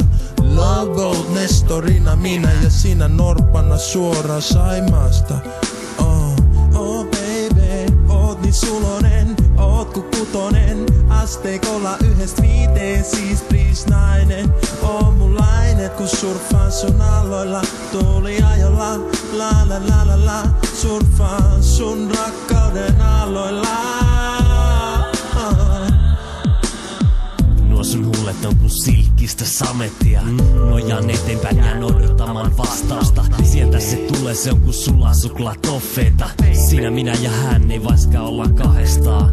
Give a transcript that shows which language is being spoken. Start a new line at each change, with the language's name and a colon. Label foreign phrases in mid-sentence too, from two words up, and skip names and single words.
Finnish: Love Boat Nestorina, minä ja sinä norppana suoraan Saimaasta.
English: Oh baby,
Finnish: oot niin sulonen, oot ku kutonen. Asteikolla 1-5, siis please nainen. Oo mun lainet, kun surffaan sun aloilla. Tuuliajolla, la la la la la. Surffaan sun rakkauden aloilla. Nuo sun huulet on kun silkkistä samettia. Nojaan eteenpäin jään odottamaan vastausta. Sieltä se tulee, se on kun suklatoffeita. Sinä, minä ja hän, ei vaiskaan olla kahdestaan.